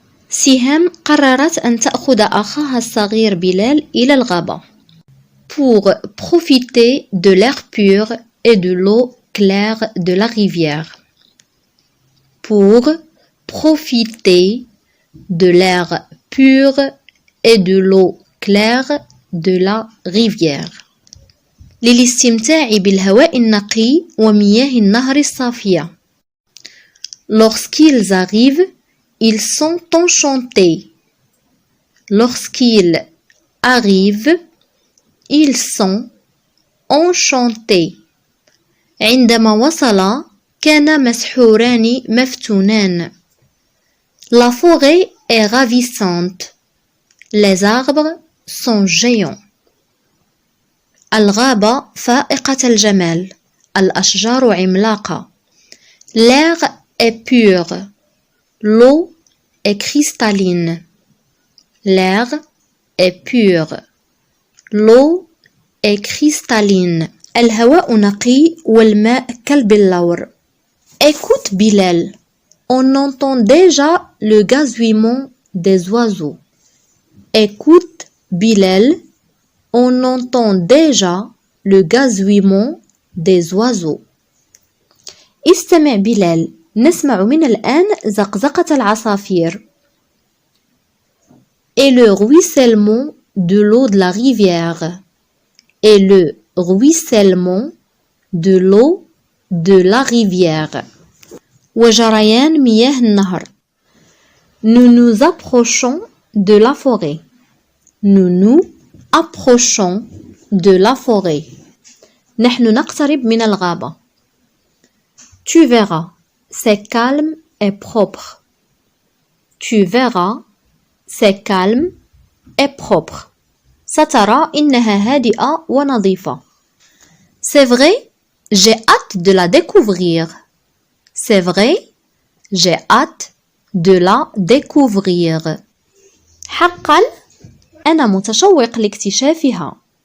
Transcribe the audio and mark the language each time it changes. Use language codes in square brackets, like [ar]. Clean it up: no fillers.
[ar] سهام قررت أن تأخذ أخاها الصغير بلال إلى الغابة [fr] pour profiter de l'air pur et de l'eau claire de la rivière. Pour profiter de l'air pur et de l'eau claire de la rivière. [ar] للاستمتاع بالهواء النقي ومياه النهر الصافية. [fr] Lorsqu'ils arrivent, ils sont enchantés. Lorsqu'ils arrivent, ils sont enchantés. [ar] عندما وصلا كان مسحوران مفتونان. [fr] La forêt est ravissante. Les arbres sont géants. [ar] الغابة فائقة الجمال. الأشجار عملاقة. [fr] L'air est pur. L'eau est cristalline. L'air est pur. L'eau est cristalline. [ar] الهواء نقي والماء كالبلور. [fr] Écoute Bilal, on entend déjà le gazouillement des oiseaux. Écoute Bilal, on entend déjà le gazouillement des oiseaux. [ar] استمع بلال، نسمع من الآن زقزقة العصافير. [fr] Et le ruissellement de l'eau de la rivière. Et le ruissellement de l'eau de la rivière. [ar] وجريان مياه النهر. [fr] Nous nous approchons de la forêt. Nous nous approchons de la forêt. [ar] نحن نقترب من الغابة. [fr] Tu verras, c'est calme et propre. Tu verras, c'est calme et propre. [ar] سترى إنها هادئة ونظيفة. [fr] C'est vrai, j'ai hâte de la découvrir. C'est vrai, j'ai hâte de la découvrir. [ar] حقا أنا متشوق لاكتشافها.